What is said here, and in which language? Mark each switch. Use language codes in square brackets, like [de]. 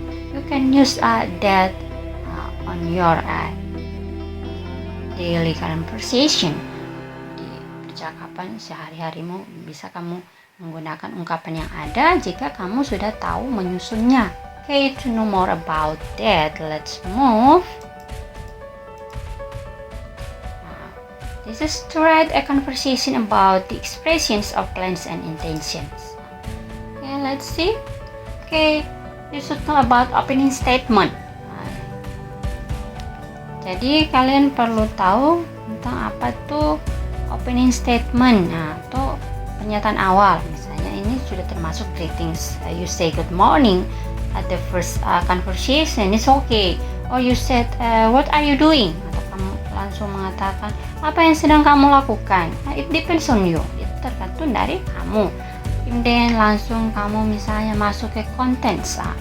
[en] You can use that on your daily conversation. [id] Di percakapan sehari-harimu bisa kamu menggunakan ungkapan yang ada jika kamu sudah tahu menyusunnya. [en] Okay, to know more about that, let's move. This is to write a conversation about the expressions of plans and intentions. Okay, let's see. Okay, you should know about opening statement. [id] Jadi kalian perlu tahu tentang apa tuh opening statement, atau pernyataan awal. Misalnya ini sudah termasuk greetings. [en] You say good morning at the first conversation, it's okay. Or you said what are you doing? [id] Atau kamu langsung mengatakan apa yang sedang kamu lakukan. [en] It depends on you. [id] Itu tergantung dari kamu. Kemudian langsung kamu misalnya masuk ke contents.